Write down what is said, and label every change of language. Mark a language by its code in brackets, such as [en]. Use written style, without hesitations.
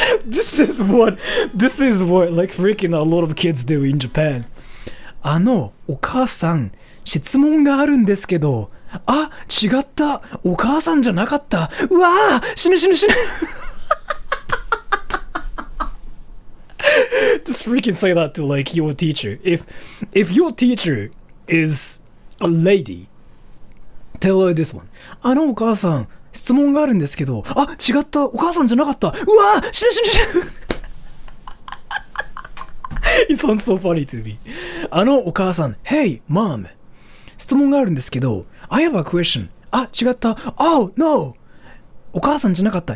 [en] This is what like freaking a lot of kids do in Japan. [ja] お母さん、質問があるんですけど。あ、違った。お母さんじゃなかった。うわー、死ぬ。 [en] Just freaking say that to like your teacher. If your teacher is a lady, tell her this one. [ja] お母さん、質問があるんですけど。あ、違った。お母さんじゃなかった。うわー、死ぬ。 [en] It sounds so funny to me. [ja] お母さん、 [en] Hey, mom. [ja] 質問があるんですけど、 [en] I have a question. [ja] あ、違った。 [en] Oh, no. [ja] お母さんじゃなかった。